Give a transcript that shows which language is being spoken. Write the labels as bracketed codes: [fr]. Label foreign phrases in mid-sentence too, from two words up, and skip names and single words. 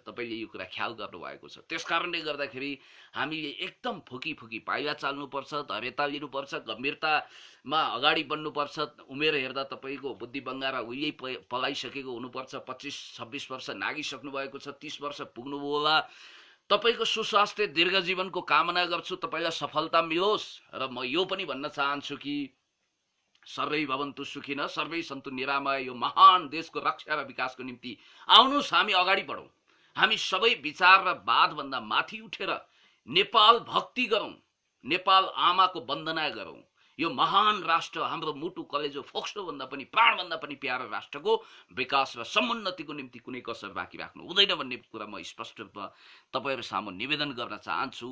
[ne] तपाईँले यो कुरा ख्याल गर्नुभएको छ। त्यस कारणले गर्दाखेरि हामीले एकदम फुकी फुकी पाइला चाल्नुपर्छ, धैर्यता लिनुपर्छ, गम्भीरतामा अगाडि बढ्नुपर्छ। उमेर हेर्दा तपाईँको बुद्धि बङ्गारा उहिल्यै पलाइसकेको हुनुपर्छ, 25-26 वर्ष नागिसक्नु भएको छ, 30 वर्ष पुग्नुभयो होला। तपाईँको सुस्वास्थ्य दीर्घजीवनको कामना गर्छु, तपाईँलाई सफलता मिलोस्। र म यो पनि भन्न चाहन्छु कि [sa] सर्वै भवन्तु सुखिनः सर्वै सन्तु निरामय। [ne] यो महान देशको रक्षा र विकासको निम्ति आउनुहोस्, हामी अगाडि बढौँ। हामी सबै विचार र वादभन्दा माथि उठेर नेपाल भक्ति गरौँ, नेपाल आमाको वन्दना गरौँ। यो महान राष्ट्र, हाम्रो मुटु कलेजो फोक्सोभन्दा पनि प्राणभन्दा पनि प्यारो राष्ट्रको विकास र समुन्नतिको निम्ति कुनै कसर बाँकी राख्नु हुँदैन भन्ने कुरा म स्पष्ट रूपमा तपाईँहरू सामु निवेदन गर्न चाहन्छु।